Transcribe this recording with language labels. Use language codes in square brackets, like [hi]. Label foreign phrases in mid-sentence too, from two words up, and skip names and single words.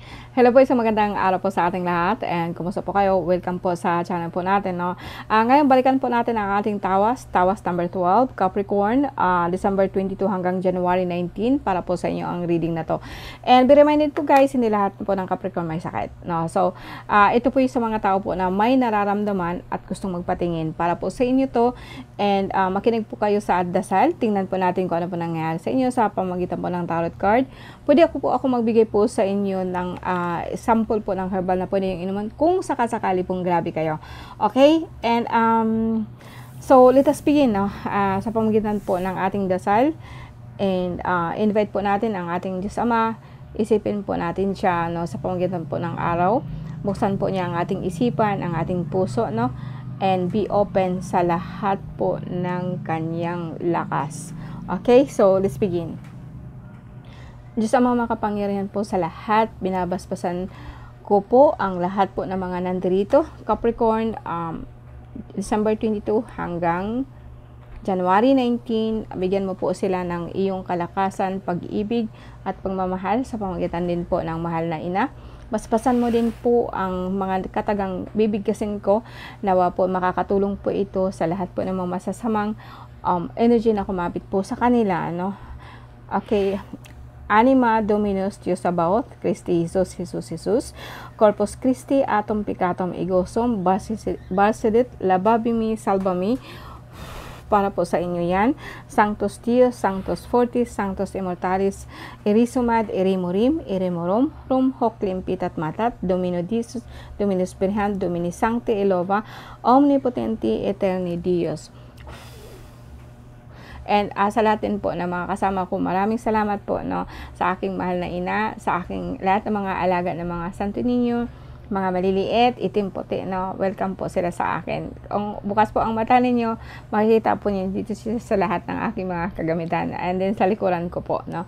[tl] Hello po, isang magandang araw po sa ating lahat and kumusta po kayo? Welcome po sa channel po natin, no? Ngayon, balikan po natin ang ating tawas number 12, Capricorn, December 22 hanggang January 19 para po sa inyo ang reading na to. [en] And be reminded [tl] po guys, hindi lahat po ng Capricorn may sakit, no? So, ito po yung sa mga tao po na may nararamdaman at gustong magpatingin para po sa inyo to and makinig po kayo sa dasal. Tingnan po natin kung ano po nangyayari sa inyo sa pamamagitan po ng tarot card. Pwede ako magbigay po sa inyo ng sample po ng herbal na pwede yung inuman kung sakasakali pong grabe kayo. [en] Okay? And so let us begin, no? [tl] Sa pamamagitan po ng ating dasal [en] and invite [tl] po natin ang ating Diyos Ama. Isipin po natin siya, no, sa pamamagitan po ng araw. Buksan po niya ang ating isipan, ang ating puso, no? [en] And be open [tl] sa lahat po ng kanyang lakas. [en] Okay? So let's begin. [tl] Diyos ang mga makapangyarihan po sa lahat, binabasbasan ko po ang lahat po ng mga nandirito. Capricorn, December 22 hanggang January 19, bigyan mo po sila ng iyong kalakasan, pag-ibig at pagmamahal sa pamamagitan din po ng mahal na ina. Basbasan mo din po ang mga katagang bibigkasin ko. Nawa po makakatulong po ito sa lahat po ng mga masasamang energy na kumapit po sa kanila, no? [la] Okay. Anima Dominus Dios Sabaoth, Christi Jesus, Jesus, Corpus Christi, Atom Picatum Egosum, Barsedit, Lababimi, Salvami, [tl] para po sa inyo yan. [la] Sanctus Dios, Sanctus Fortis, Sanctus Immortalis, Irisumad, Irimurim, Irimorum, Rum, Hoc Limpitat Matat, Domino Dios, Dominus Birhan, Domini Sancti Elova, Omnipotenti Eterni Dios. [tl] And sa lahat din po na mga kasama ko, maraming salamat po, no, sa aking mahal na ina, sa aking lahat ng mga alaga ng mga santo ninyo, mga maliliit, itim puti, no, welcome po sila sa akin. Kung bukas po ang mata ninyo, makikita po niyo dito sa lahat ng aking mga kagamitan, [en] and then [tl] sa likuran ko po, no.